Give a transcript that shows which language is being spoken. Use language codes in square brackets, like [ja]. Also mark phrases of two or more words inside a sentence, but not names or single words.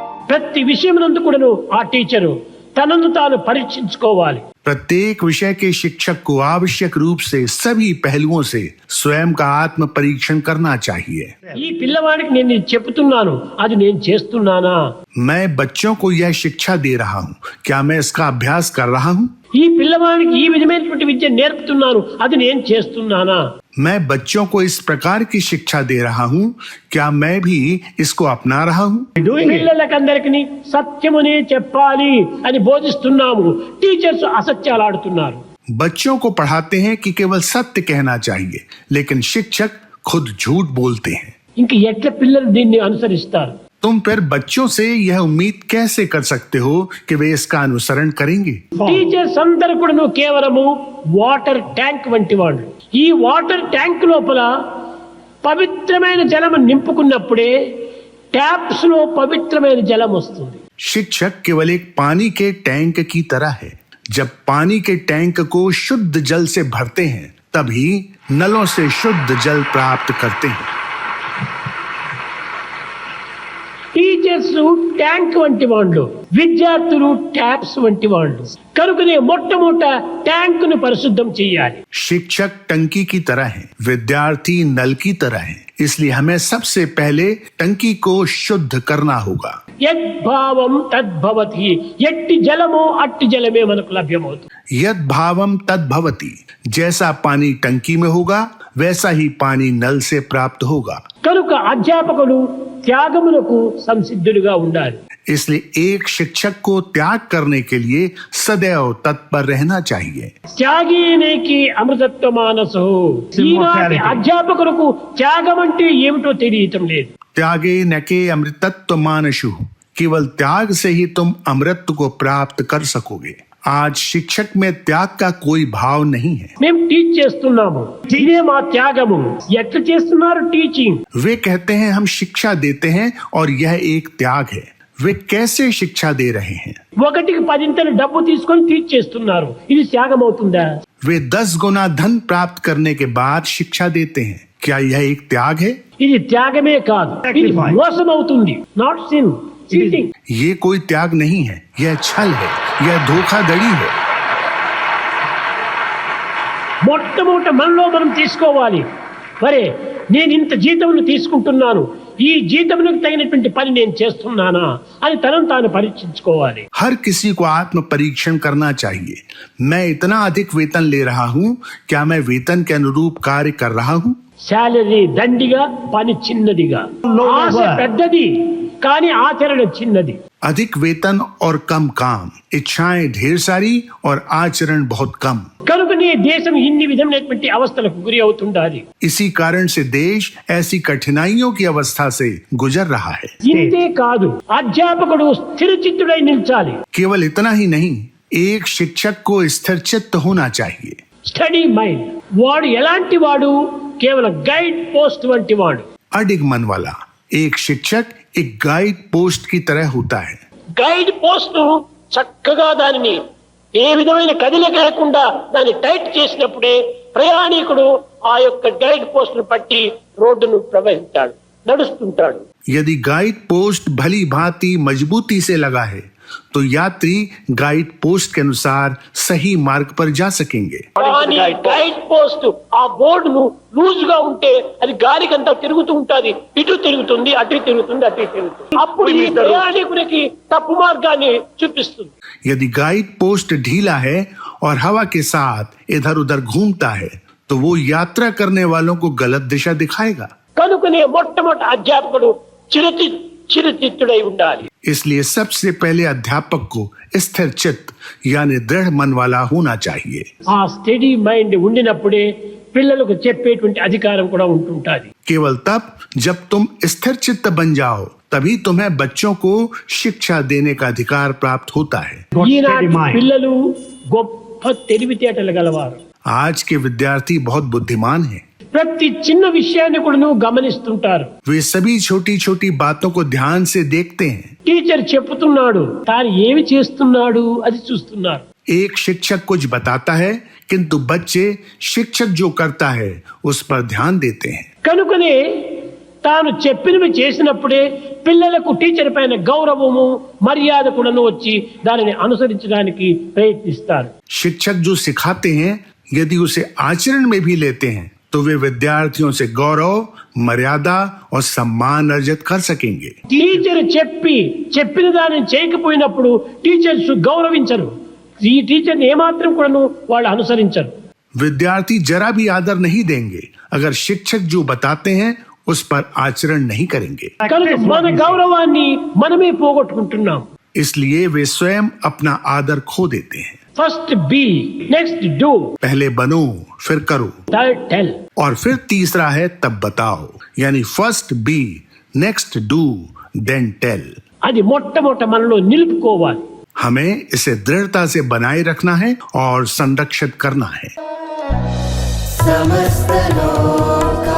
[te] ప్రతి విషయమునందు కూడాను ఆ టీచరు తనను తాను పరీక్షించుకోవాలి. [hi] प्रत्येक विषय के शिक्षक को आवश्यक रूप से सभी पहलुओं से स्वयं का आत्म परीक्षण करना चाहिए. [te] ఈ పిల్లవాడికి నేను ఇది చెప్తున్నాను, అది నేను చేస్తున్నానా? [hi] मैं बच्चों को यह शिक्षा दे रहा हूँ, क्या मैं इसका अभ्यास कर रहा हूँ? [te] ఈ పిల్లవాడికి ఈ విధమైనటువంటి విద్య నేర్పుతున్నాను, అది నేను చేస్తున్నానా? [hi] मैं बच्चों को इस प्रकार की शिक्षा दे रहा हूँ, क्या मैं भी इसको अपना रहा हूँ? [te] పిల్లలకందరికీ సత్యమునే చెప్పాలి అని బోధిస్తున్నాము, టీచర్స్ అసత్యాలు ఆడుతున్నారు. [hi] बच्चों को पढ़ाते हैं कि केवल सत्य कहना चाहिए, लेकिन शिक्षक खुद झूठ बोलते हैं. [te] ఇంక ఎట్లా పిల్లలు దీన్ని అనుసరిస్తారు? [hi] तुम फिर बच्चों से यह उम्मीद कैसे कर सकते हो कि वे इसका अनुसरण करेंगे? [te] టీచర్స్ అందరూ కూడా కేవలము [en] water tank [te] వంటి వాళ్ళు. ఈ [en] water tank [te] లోపల పవిత్రమైన జలం నింపుకున్నప్పుడే ట్యాప్స్ లో పవిత్రమైన జలం వస్తుంది. [hi] शिक्षक केवल एक पानी के टैंक की तरह है. जब पानी के टैंक को शुद्ध जल से भरते हैं, तभी नलों से शुद्ध जल प्राप्त करते हैं. [te] టీచర్స్ ట్యాంక్ వంటి వాళ్ళు, విద్యార్థులు ట్యాప్స్ వంటి వాళ్ళు. కనుకనే మొట్టమొదట ట్యాంక్ ను పరిశుద్ధం చేయాలి. [hi] शिक्षक टंकी की तरह है, विद्यार्थी नल की तरह है. इसलिए हमें सबसे पहले टंकी को शुद्ध करना होगा. [sa] యద్భావం తద్భవతి, [te] ఎట్టి జలమో అట్టి జలమే మనకు లభ్యమవుతుంది. [sa] यद भावम तद भवति, [hi] जैसा पानी टंकी में होगा वैसा ही पानी नल से प्राप्त होगा. [te] కనుక అధ్యాపకులు త్యాగములకు సంసిద్ధులుగా ఉండాలి. [hi] इसलिए एक शिक्षक को त्याग करने के लिए सदैव तत्पर रहना चाहिए. [sa] త్యాగీనేకి అమృతత్వ మానసో. [te] ఈనాటి అధ్యాపకులకు త్యాగం అంటే ఏమిటో తెలియటం లేదు. [sa] त्यागे न के अमृतत्व मानशु, [hi] केवल त्याग से ही तुम अमृत को प्राप्त कर सकोगे. आज शिक्षक में त्याग का कोई भाव नहीं है. [te] మేము టీచ్ చేస్తున్నాము, ఇదే మా త్యాగము. ఎట్లా చేస్తున్నారు టీచింగ్? [hi] वे कहते हैं हम शिक्षा देते हैं और यह एक त्याग है. वे कैसे शिक्षा दे रहे हैं? [te] ఒకటికి 10 డబ్బు తీసుకొని టీచ్ చేస్తున్నారు, ఇది త్యాగం అవుతుందా? [hi] वे 10 गुना धन प्राप्त करने के बाद शिक्षा देते हैं, क्या यह एक त्याग है? [te] ఇది త్యాగమే కాదు, ఇది మోసం అవుతుంది. [en] not sin, cheating. [hi] ये कोई त्याग नहीं है, यह छल है, यह धोखाधड़ी है. [te] మొట్టమొదట మనలో మనం తీసుకోవాలి, మరే నేను ఇంత జీతమును తీసుకుంటున్నాను, ఈ జీతమునకు తగినటువంటి పని నేను చేస్తున్నానా అని తనను తాను పరీక్షించుకోవాలి. [hi] हर किसी को आत्म परीक्षण करना चाहिए. मैं इतना अधिक वेतन ले रहा हूँ, क्या मैं वेतन के अनुरूप कार्य कर रहा हूँ? [te] శాలరీ దండిగా, పని చిన్నదిగా. ఆశ పెద్దది కానీ ఆచరణ చిన్నది. [hi] अधिक वेतन और कम काम, इच्छाएं ढेर सारी और आचरण बहुत कम. [te] కనుకనే దేశం ఇన్ని విధమైనటువంటి అవస్థలకు గురి అవుతుండాలి. [hi] इसी कारण से देश ऐसी कठिनाइयों की अवस्था से गुजर रहा है. [te] ఇంతే కాదు, అధ్యాపకుడు స్థిరచిత్తుడై నిల్చాలి. [hi] केवल इतना ही नहीं, एक शिक्षक को स्थिर चित्त होना चाहिए. [en] steady mind. [te] వాడు ఎలాంటి వాడు? కేవలం [en] guide post [te] వంటి వాడు. [hi] अडिग मन वाला एक शिक्षक एक [en] guide post [hi] की तरह होता है. [en] guide post [te] చక్కగా దానిని ఏ విధమైన కదిలిక లేకుండా దాన్ని టైట్ చేసినప్పుడే ప్రయాణికుడు ఆ యొక్క [en] guide post [te] ను పట్టి రోడ్డును ప్రవహిస్తాడు, నడుస్తుంటాడు. [hi] यदि [en] guide post [hi] भली भांति मजबूती से लगा है तो यात्री [en] guide post [hi] के अनुसार सही मार्ग पर जा सकेंगे. [te] కానీ [en] guide post [te] ఆ బోర్డును లూజ్ గా ఉంటే అది గాలికంతా తిరుగుతూ ఉంటుంది, ఇటు తిరుగుతుంది, అటు తిరుగుతుంది, అటు తిరుగుతుంది. అప్పుడు ఈ ప్రయాణికునికి తప్పు మార్గాన్ని చూపిస్తుంది. [hi] यदि [en] guide post [hi] ढीला है और हवा के साथ इधर उधर घूमता है तो वो यात्रा करने वालों को गलत दिशा दिखाएगा. [te] కనుకనే మొట్టమొదటి అధ్యాపకుడు చిరుచిత్తుడై ఉండాలి. [hi] इसलिए सबसे पहले अध्यापक को स्थिर चित्त यानी दृढ़ मन वाला होना चाहिए. [te] ఆ [en] steady mind [te] ఉండినప్పుడే పిల్లలకు చెప్పేటువంటి అధికారం కూడా ఉంటుంటుంది. [hi] केवल तब जब तुम स्थिर चित्त बन जाओ तभी तुम्हें बच्चों को शिक्षा देने का अधिकार प्राप्त होता है. [te] ఈనాటి పిల్లలు గొప్ప తెలివితేటలు గలవారు. [hi] आज के विद्यार्थी बहुत बुद्धिमान हैं. [te] ప్రతి చిన్న విషయాన్ని కూడా గమనిస్తుంటారు. [hi] वे सभी छोटी छोटी बातों को ध्यान से देखते हैं. [te] టీచర్ చెప్తున్నాడు, తాను ఏమి చేస్తున్నాడు అది చూస్తున్నారు. [hi] एक शिक्षक कुछ बताता है किंतु बच्चे शिक्षक जो करता है उस पर ध्यान देते हैं. [te] కనుకనే తాను చెప్పినవి చేసినప్పుడే పిల్లలకు టీచర్ పైన గౌరవము మర్యాద కూడాను వచ్చి దానిని అనుసరించడానికి ప్రయత్నిస్తారు. [hi] शिक्षक जो सिखाते हैं यदि उसे आचरण में भी लेते हैं तो वे विद्यार्थियों से गौरव, मर्यादा और सम्मान अर्जित कर सकेंगे. [te] టీచర్ చెప్పిన దానిని చేయకపోయినప్పుడు టీచర్స్ గౌరవించరు. ఈ టీచర్ని ఏమాత్రం కూడాను వాళ్ళు అనుసరించరు. [hi] विद्यार्थी जरा भी आदर नहीं देंगे अगर शिक्षक जो बताते हैं उस पर आचरण नहीं करेंगे. [te] కనుక మన గౌరవాన్ని మనమే పోగొట్టుకుంటున్నాం. [hi] इसलिए वे स्वयं अपना आदर खो देते हैं. [en] First be, next do, [hi] पहले बनो फिर करो [en] Third tell. [hi] और फिर तीसरा है तब बताओ. यानी [en] first be, next do, then tell. [te] అది మొట్టమొదట మనలో నిలుపుకోవాలి. [hi] हमें इसे दृढ़ता से बनाए रखना है और संरक्षित करना है. [sa] समस्त लोक